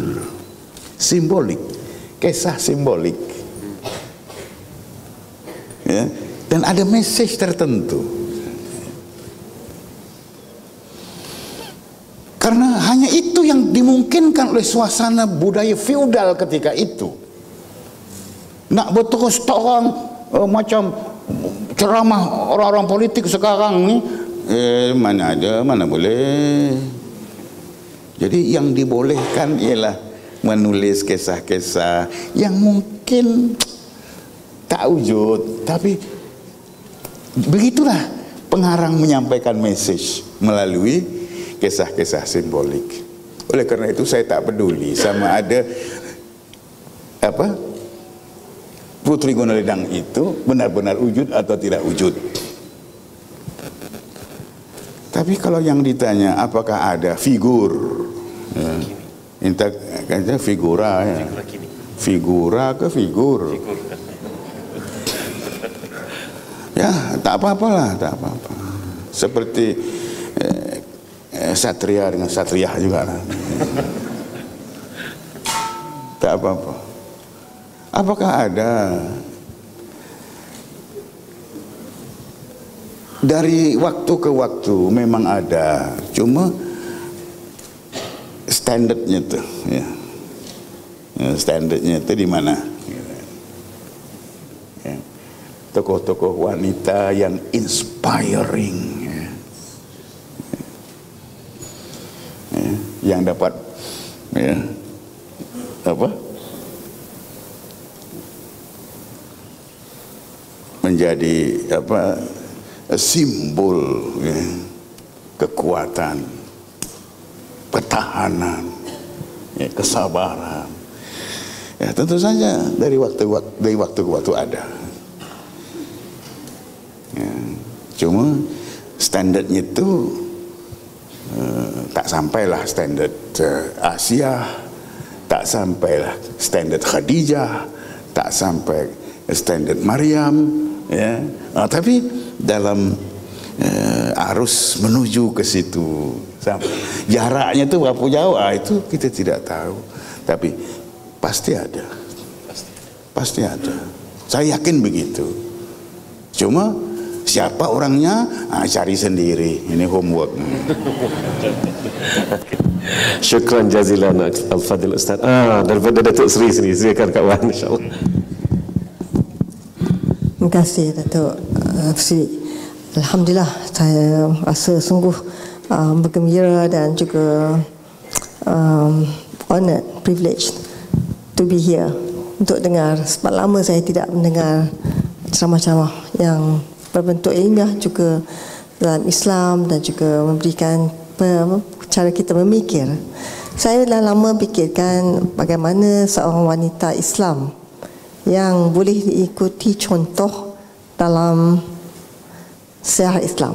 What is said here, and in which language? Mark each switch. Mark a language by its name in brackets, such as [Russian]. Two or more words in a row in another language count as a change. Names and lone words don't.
[Malay] Simbolik. Kisah simbolik. Ya. Dan ada message tertentu. Karena hanya itu yang dimungkinkan oleh suasana budaya feudal ketika itu. Nak berterus terang macam ceramah orang-orang politik sekarang ni, mana ada, mana boleh. Jadi yang dibolehkan ialah menulis kisah-kisah yang mungkin tak wujud, tapi begitulah pengarang menyampaikan message melalui kisah-kisah simbolik. Oleh kerana itu saya tak peduli sama ada Putri Gunaledang itu benar-benar wujud atau tidak wujud. Tapi kalau yang ditanya apakah ada figur, kata figura, ya. Figura ke figur? Ya, tak apa-apalah, tak apa-apa. Seperti satria dengan satriah juga lah. Tak apa-apa. Apakah ada dari waktu ke waktu? Memang ada, cuma standardnya tu, ya. Standardnya tu di mana? Ya. Tokoh-tokoh wanita yang inspiring, ya. Ya. Yang dapat, ya, menjadi simbol, ya, kekuatan, pertahanan, ya, kesabaran. Ya, tentu saja dari waktu ke waktu ada. Ya, cuma standardnya itu tak sampailah standard Asia, tak sampailah standard Khadijah, tak sampai standard Maryam. Ya, tapi dalam arus menuju ke situ, jaraknya itu berapa jauh, itu kita tidak tahu, tapi pasti ada, pasti ada. Saya yakin begitu. Cuma siapa orangnya, cari sendiri. Ini homework. [Arabic] شكرا جزيلا الفاضل أستاذ. [Malay] Daripada Datuk Seri sini, silakan Kak Wan, [Arabic] إن شاء الله. [Malay] Terima kasih Datuk Sri. Alhamdulillah, saya rasa sungguh bergembira dan juga [English] honored, privileged to be here [Malay] untuk dengar. Sebab lama saya tidak mendengar ceramah-ceramah yang berbentuk ilmiah juga dalam Islam dan juga memberikan cara kita memikir. Saya dah lama fikirkan bagaimana seorang wanita Islam yang boleh diikuti contoh dalam sejarah Islam.